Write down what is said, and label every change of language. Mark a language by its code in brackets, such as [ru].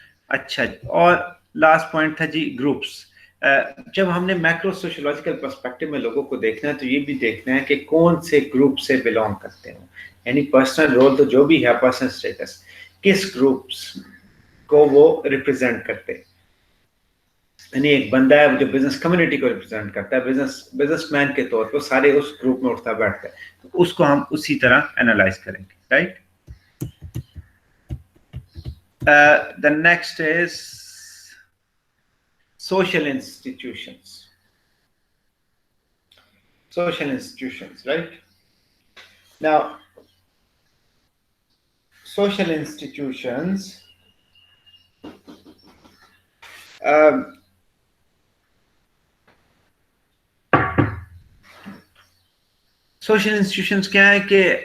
[ur] اچھا, اور last point تھا جی گروپس. جب ہم نے میکرو سوشولوجیکل پرسپیکٹو میں لوگوں کو دیکھنا ہے تو یہ بھی دیکھنا ہے کہ کون سے گروپ سے بلانگ کرتے ہیں, یعنی پرسنل رول تو جو بھی ہے, پرسنل اسٹیٹس کس گروپس کو وہ ریپرزینٹ کرتے ہیں. یعنی ایک بندہ ہے جو بزنس کمیونٹی کو ریپرزینٹ کرتا ہے, بزنس مین کے طور پر سارے اس گروپ میں اٹھتا بیٹھتا ہے, تو اس کو ہم اسی طرح انالائز کریں گے, right. [en] The next is social institutions. Social institutions, right? Now, social institutions social institutions [ur] کیا ہے کہ